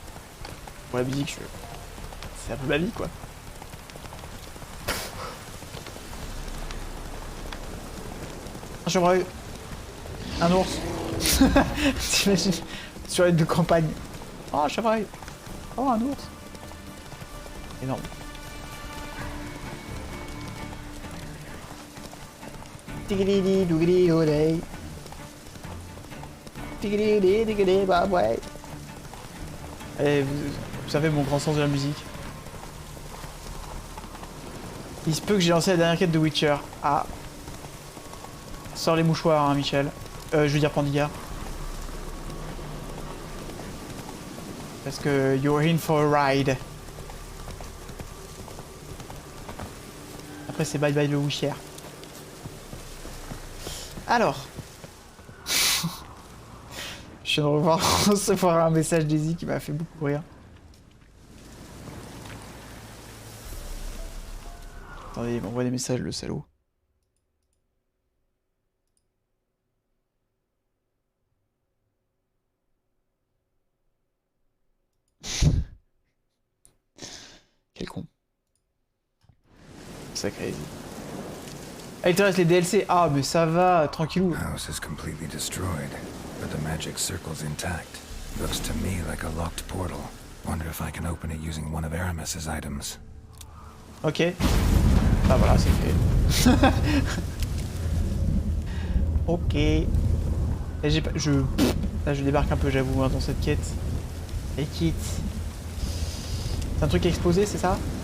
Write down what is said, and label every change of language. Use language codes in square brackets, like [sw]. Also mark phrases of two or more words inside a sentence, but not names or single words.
[fr] Pour la musique, c'est un peu ma vie quoi. Un chevreuil. Un ours. T'imagines? Sur les deux campagnes. Oh, un chevreuil. Oh, un ours. Énorme. Tigidi dougidi odey. Tigidi digidi babouai. Allez, vous savez mon grand sens de la musique. Il se peut que j'ai lancé la dernière quête de Witcher. Ah. Sors les mouchoirs, hein, Michel. Je veux dire Pandiga. Parce que [en] you're in for a ride. [fr] Après c'est [en] bye bye [fr] le Wouicher. Alors. Je viens de recevoir un message d'Easy qui m'a fait beaucoup rire. Attendez, il m'envoie des messages le salaud. Quel con. Sacré. Ah, il te reste les DLC. Ah, mais ça va, tranquillou. [en] House is completely destroyed, but the magic circle's intact. Looks to me like a locked portal. Wonder if I can open it using one of Aramis's items. [fr] Ok. Ah voilà, c'est fait. Ok. Et j'ai pas... Là, je débarque un peu, j'avoue, hein, dans cette quête. Et quitte. C'est un truc explosé, c'est ça?